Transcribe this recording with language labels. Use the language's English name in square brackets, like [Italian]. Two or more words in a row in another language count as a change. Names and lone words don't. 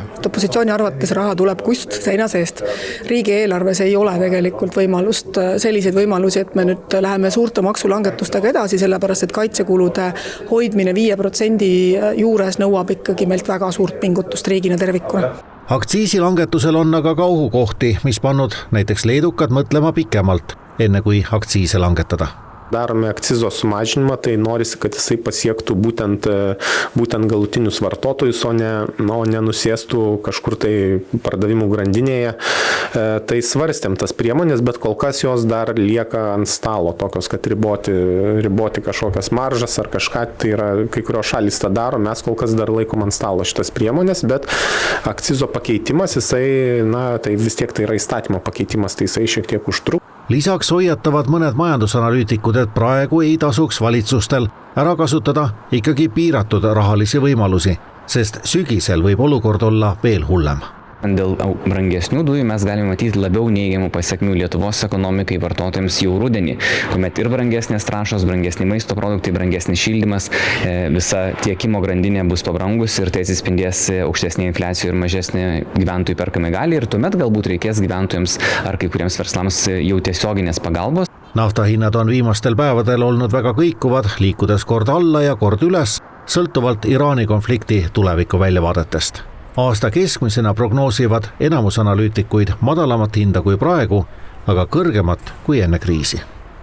[Estonian] Opositsiooni arvates raha tuleb kust seina seest. Riigieelarves ei ole tegelikult selliseid võimalusi, et me nüüd läheme suurte maksulangetustega edasi, sellepärast, et kaitsekulude hoidmine 5% juures nõuab ikkagi meilt väga suurt pingutust riigina tervikuna. Aktsiisilangetusel on aga ka ohukohti, mis pannud näiteks leedukad mõtlema pikemalt, enne kui aktsiise langetada. [Lithuanian] Darome akcizo sumažinimą, tai norisi, kad jisai pasiektų būtent galutinius vartotojus, o ne nusėstų kažkur tai pardavimų grandinėje. Tai svarstėm tas priemonės, bet kol kas jos dar lieka ant stalo, tokios, kad riboti kažkokias maržas ar kažką, tai yra kai kurios šalys tą daro, mes kol kas dar laikom ant stalo šitas priemonės, bet akcizo pakeitimas, tai vis tiek tai yra įstatymo pakeitimas, tai jisai šiek tiek užtruk. [Estonian] Lisaks hoiatavad mõned majandusanalüütikud, et praegu ei tasuks valitsustel ära kasutada ikkagi piiratud rahalisi võimalusi, sest sügisel võib olukord olla veel hullem. [Lithuanian] Dėl brangesnių dujų mes galime matyti labiau neigiamų pasiekmių Lietuvos ekonomikai vartotojams jau rudenį, kuomet ir brangesnės trąšos, brangesni maisto produktai, brangesnis šildymas, visa tiekimo grandinė bus pabrangus ir tai atsispindės aukštesnė infliacija ir mažesnė gyventojų perkamai gali ir tuomet galbūt reikės gyventojams ar kai kuriems verslams jau tiesioginės pagalbos. [Estonian] Naftahinnad on viimastel päevadel olnud väga kõikuvad, liikudes kord alla ja kord üles, sõltuvalt Iraani konflikti tuleviku väljavaadetest. Aasta keskmisena prognoosivad enamus analüütikuid madalamat hinda kui praegu, aga kõrgemat kui enne kriisi.